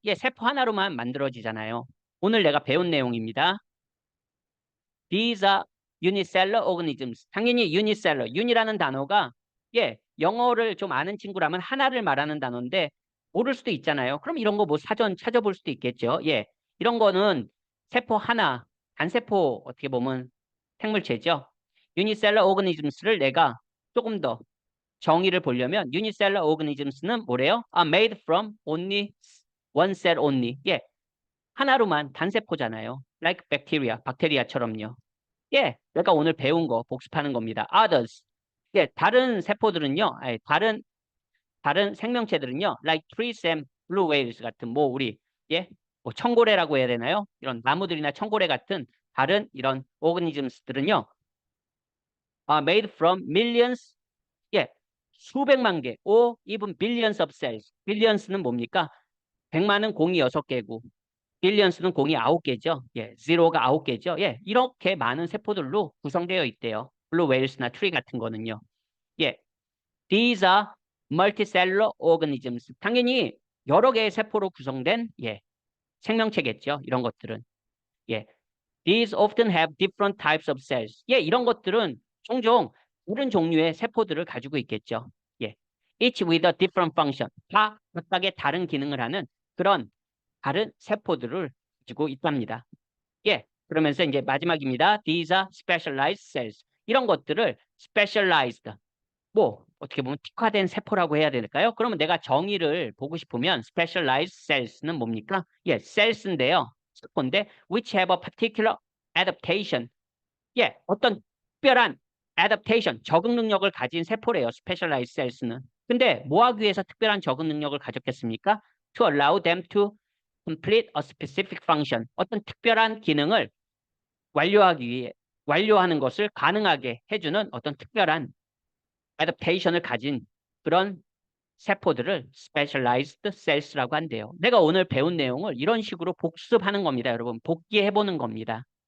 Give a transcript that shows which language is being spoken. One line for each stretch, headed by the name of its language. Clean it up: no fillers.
Korean: 예, 세포 하나로만 만들어지잖아요. 오늘 내가 배운 내용입니다.
English: These are unicellular organisms.
Korean: 당연히 unicellular. un이라는 단어가 예, 영어를 좀 아는 친구라면 하나를 말하는 단어인데 모를 수도 있잖아요. 그럼 이런 거 뭐 사전 찾아볼 수도 있겠죠. 예. 이런 거는 세포 하나, 단세포 어떻게 보면 생물체죠. unicellular organisms를 내가 조금 더 정의를 보려면 unicellular organisms는 뭐래요?
English: are made from only one cell only.
Korean: 예. 하나로만 단세포잖아요.
English: like bacteria,
Korean: 박테리아처럼요. 예, 내가 오늘 배운 거 복습하는 겁니다.
English: Others.
Korean: 예, 다른 세포들은요, 아니, 다른 생명체들은요,
English: like trees and blue whales
Korean: 같은, 뭐, 우리, 예, 뭐, 청고래라고 해야 되나요? 이런 나무들이나 청고래 같은 다른 이런 organisms들은요,
English: are made from millions,
Korean: 예, 수백만 개,
English: or even billions of cells.
Korean: billions는 뭡니까? 100만은 공이 6개고, 빌리언스는 공이 9개죠. 예, 제로가 9개죠. 예, 이렇게 많은 세포들로 구성되어 있대요. 블루 웨일스나 트리 같은 거는요.
English: 예, these are multicellular organisms.
Korean: 당연히 여러 개의 세포로 구성된 예, 생명체겠죠. 이런 것들은.
English: 예, these often have different types of cells.
Korean: 예, 이런 것들은 종종 다른 종류의 세포들을 가지고 있겠죠.
English: 예, each with a different function.
Korean: 다 각각의 다른 기능을 하는 그런 다른 세포들을 가지고 있답니다. 예, 그러면서 이제 마지막입니다.
English: These are specialized cells.
Korean: 이런 것들을 specialized, 뭐 어떻게 보면 특화된 세포라고 해야 될까요? 그러면 내가 정의를 보고 싶으면 specialized cells는 뭡니까? 예, cells인데요. 세포인데
English: which have a particular adaptation.
Korean: 예, 어떤 특별한 adaptation, 적응 능력을 가진 세포래요. specialized cells는. 근데 뭐 하기 위해서 특별한 적응 능력을 가졌겠습니까?
English: To allow them to complete a specific function.
Korean: 어떤 특별한 기능을 완료하기 위해 완료하는 것을 가능하게 해주는 어떤 특별한 adaptation을 가진 그런 세포들을 specialized cells라고 한대요. 내가 오늘 배운 내용을 이런 식으로 복습하는 겁니다, 여러분. 복기해 보는 겁니다.